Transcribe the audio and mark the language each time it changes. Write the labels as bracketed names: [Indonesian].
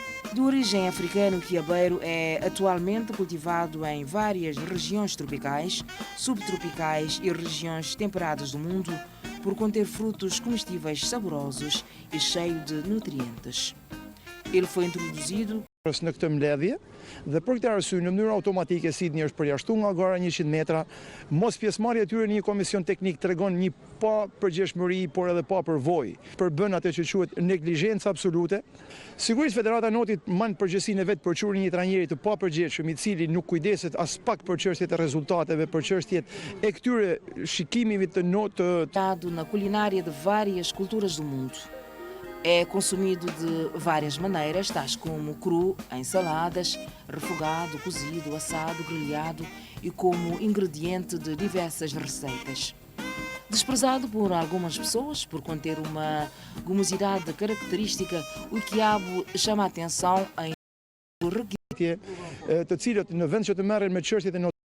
[Portuguese] De origem africana, o quiabeiro é atualmente cultivado em várias regiões tropicais, subtropicais e regiões temperadas do mundo por conter frutos comestíveis saborosos e cheio de nutrientes. Ele foi introduzido [Albanian] në këtë mbledhje dhe për këtë arsye në mënyrë automatike Sidney është përjashtuar nga gara 100 metra. Mos pjesëmarrja e tyre në një komision teknik tregon një pa përgjegjshmëri, por edhe pa përvojë. Përbën atë që quhet neglizhencë absolute. Sigurisht Federata e Notit mban përgjegjësinë vet për çurin një trajneri të papërgjegjshëm i cili nuk kujdeset as pak për çështjet e rezultateve, për çështjet e këtyre shikimeve të notë [Portuguese] na culinária de várias culturas do mundo. É consumido de várias maneiras, tais como cru, em saladas, refogado, cozido, assado, grelhado e como ingrediente de diversas receitas. Desprezado por algumas pessoas por conter uma gomosidade característica, o quiabo chama a atenção em [Albanian] të cilët në vend që të merren me çështjet e